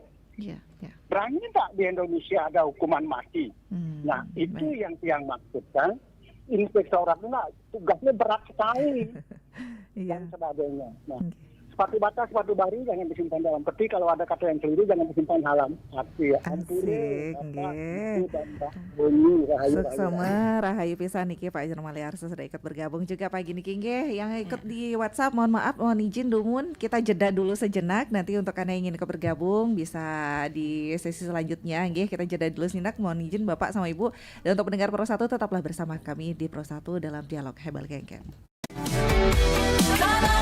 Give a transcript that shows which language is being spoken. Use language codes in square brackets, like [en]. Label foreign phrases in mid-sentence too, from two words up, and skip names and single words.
[id] Berani enggak di Indonesia ada hukuman mati? Nah, itu yang maksudkan. Inspektorat itu tugasnya berat sekali dan sebagainya. Nah, sepatu bata, sepatu baru jangan disimpan dalam peti. Kalau ada kata yang keliru jangan disimpan halam hati. Asik, nggih. Rahayu [ban] Suksema rahayu pisan niki [id] Pak Jero Maliarsa sudah ikut bergabung juga pagi niki nggih. Yang ikut di WhatsApp mohon maaf, mohon izin dumun kita jeda dulu sejenak. Nanti untuk Anda yang ingin ikut bergabung bisa di sesi selanjutnya nggih. Kita jeda dulu sejenak, mohon izin Bapak sama Ibu. Dan untuk pendengar Pro 1 tetaplah bersama kami di Pro 1 dalam dialog Hebal Gengken.